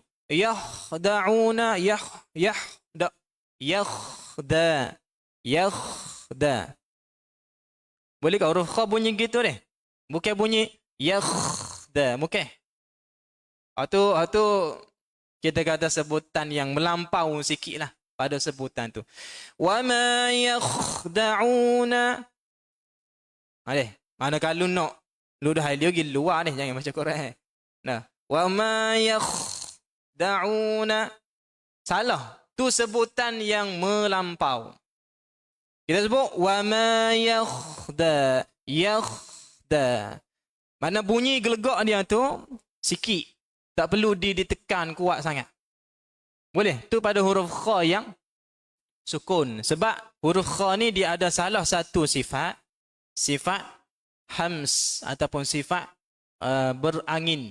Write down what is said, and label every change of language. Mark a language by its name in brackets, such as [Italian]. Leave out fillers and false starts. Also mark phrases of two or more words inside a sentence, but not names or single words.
[Arabic] يخدعون يخدع. [Malay] Boleh ke huruf kha bunyi gitu deh? Bukan bunyi yakhda, bukan. Atau kita kata sebutan yang melampau sikitlah pada sebutan tu. [Arabic] وما يخدعون. [Malay] Mana kalau nak ludah dia pergi luar ni, jangan baca Quran. Nah, [Arabic] وما يخدعون. [Malay] Salah. Tu sebutan yang melampau. Kita sebut [Arabic] وما يخدع. [Malay] Mana bunyi gelegak dia tu sikit. Tak perlu ditekan kuat sangat. Boleh? Tu pada huruf kha yang sukun. Sebab huruf kha ni dia ada salah satu sifat hams ataupun sifat berangin.